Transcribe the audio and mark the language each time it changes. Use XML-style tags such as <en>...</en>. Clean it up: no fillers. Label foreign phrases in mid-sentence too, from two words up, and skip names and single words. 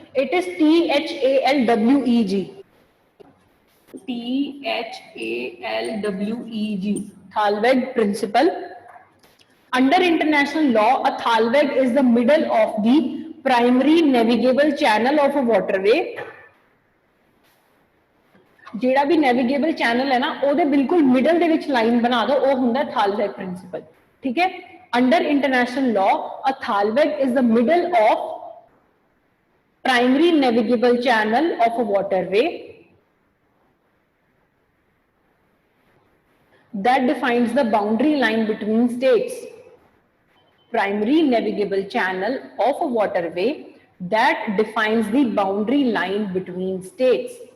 <en>It is THALWEG. THALWEG, Thalweg principle. Under international law, a Thalweg is the middle of the primary navigable channel of a waterway.</en> <pa>ਜੇੜਾ ਭੀ</pa> <en>navigable channel</en> <pa>ਹੈ ਨਾ, ਓਦੇ ਬਿਲਕੁਲ middle ਦੇ ਵਿਚ line ਬਣਾ ਦੋ, ਵੋ ਹੁੰਦਾ</pa> <en>Thalweg principle.</en> <hi>ठीक है.</hi> <en>Under international law, a Thalweg is the middle of primary navigable channel of a waterway that defines the boundary line between states. Primary navigable channel of a waterway that defines the boundary line between states.</en>